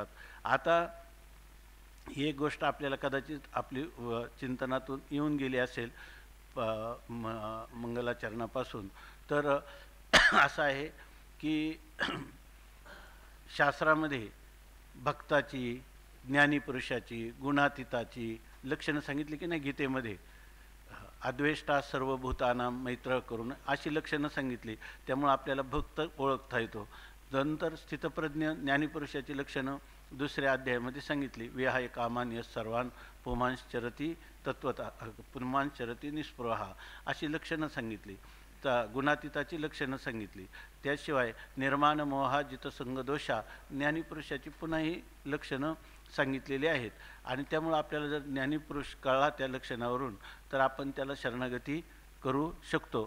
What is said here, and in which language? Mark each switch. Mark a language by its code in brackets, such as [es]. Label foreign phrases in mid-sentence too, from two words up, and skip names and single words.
[mr] आता ही एक गोष्ट आपल्याला कदाचित आपली चिंतनातून येऊन गेली असेल मंगलाचरणापासून. तर असं आहे की शास्त्रामध्ये भक्ताची, ज्ञानीपुरुषाची, गुणातीताची लक्षणं सांगितली की नाही. गीतेमध्ये [sa] अद्वेष्टा सर्वभूतानां मैत्र [mr] करून अशी लक्षणं सांगितली. त्यामुळे आपल्याला भक्त ओळखता येतो. नंतर स्थितप्रज्ञ ज्ञानीपुरुषाची लक्षणं 2ऱ्या अध्यायामध्ये सांगितली. [sa] विहाय कामान यस सर्वान पुमांश्चरती तत्वता पुमांश्चरती निस्पृहा [mr] अशी लक्षणं सांगितली. गुणातीताची लक्षणं सांगितली. त्याशिवाय [sa] निर्माण मोहा जितसंग दोषा [mr] ज्ञानीपुरुषाची पुन्हा ही लक्षणं सांगितलेली आहेत. आणि त्यामुळं आपल्याला जर ज्ञानीपुरुष कळला त्या लक्षणावरून तर आपण त्याला शरणागती करू शकतो.